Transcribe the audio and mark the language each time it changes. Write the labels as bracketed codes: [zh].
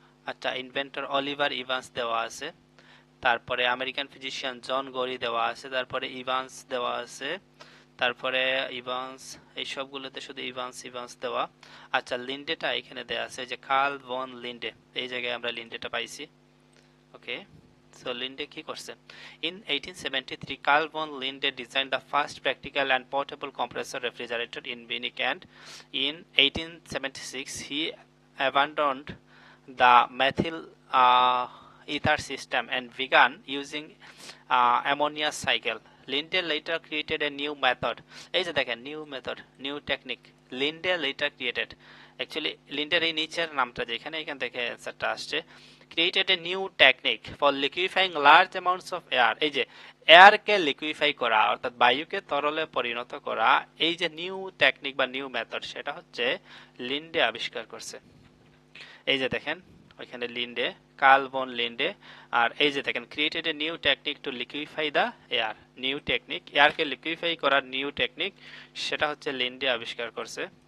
[bn] আচ্ছা, inventor Oliver Evans দেওয়া আছে। তারপরে আমেরিকান ফিজিশিয়ান জন গরি দেওয়া আছে। তারপরে ইভান্স দেওয়া আছে। তারপরে ইভান্স, এই সবগুলোতে শুধু ইভান্স ইভান্স দেওয়া। আচ্ছা, লিন্ডেটা এখানে দেওয়া আছে, যে কার্ল ভন লিন্ডে, এই জায়গায় আমরা লিন্ডেটা পাইছি। ওকে, সো লিন্ডে কি করছে? [en] In 1873, Carl von Linde designed the first practical and portable compressor refrigerator in Munich, and in 1876 he abandoned the methyl ether system and began using ammonia cycle. Linde later created a new method. [bn] এই যে দেখেন, new method, new technique, Linde [en] later created. [bn] Actually লিন্ডের এই নিচের নামটা যেখানে, এখান থেকে অ্যান্সারটা আসছে। [en] created a new technique for liquefying large amounts of air. [bn] এই যে এয়ারকে লিকুইফাই করা, অর্থাৎ বায়ুকে তরলে পরিণত করা, এই যে নিউ টেকনিক বা নিউ মেথড, সেটা হচ্ছে লিন্ডে আবিষ্কার করছে। এই যে দেখেন ওইখানে লিন্ডে, কার্ল ভন লিন্ডে। আর এই যে দেখেন, created a new technique two liquefy the air, new technique, এয়ারকে liquefy করার নিউ টেকনিক, সেটা হচ্ছে লিন্ডে আবিষ্কার করছে।